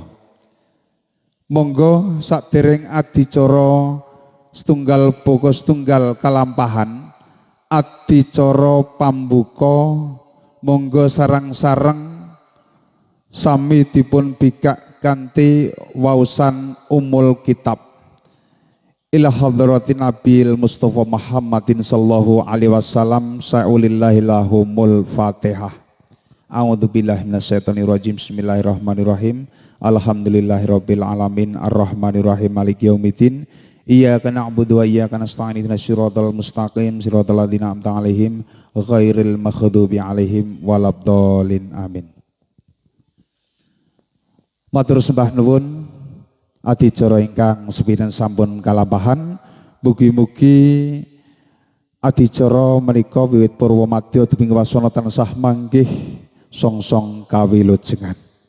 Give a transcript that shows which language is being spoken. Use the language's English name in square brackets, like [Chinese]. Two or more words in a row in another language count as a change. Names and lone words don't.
[Javanese] Monggo sadhereng adicara setunggal poko setunggal kalampahan adicara pambuka monggo sareng-sareng sami dipun bikak kanthi wausan [Arabic] أم الكتاب إلى حضرة النبي المصطفى محمد صلى الله عليه وسلم شيء لله لهم الفاتحة. أعوذ بالله من الشيطان الرجيم. بسم الله الرحمن الرحيم. الحمد لله رب العالمين الرحمن الرحيم مالك يوم الدين. إياك نعبد وإياك نستعين اهدنا الصراط المستقيم صراط الذين أنعمت عليهم غير المغضوب عليهم ولا الضالين. Amin. [Javanese] Matur sembah nuwun adicara ingkang sepinten sampun kalampahan. Mugi-mugi adicara menika wiwit purwa madya dumugi wasana tansah manggih songsong kawilujengan.